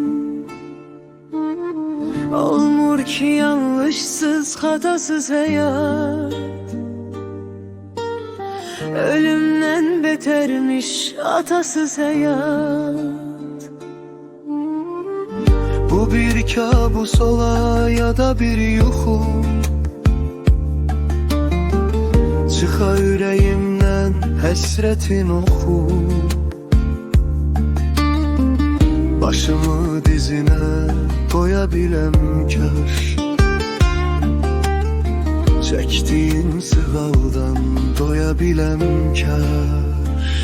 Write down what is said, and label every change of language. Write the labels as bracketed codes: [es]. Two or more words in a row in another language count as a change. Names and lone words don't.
[az] Olmur ki [tr] yanlışsız hatasız hayat, ölümden betermiş atasız hayat. [az] Bu bir kabus ola ya da bir yuxu, çıxa ürəyimdən həsrətin oxu. Başımı dizinə qoya biləm kaş, çəkdiyim sığaldan doya biləm kaş.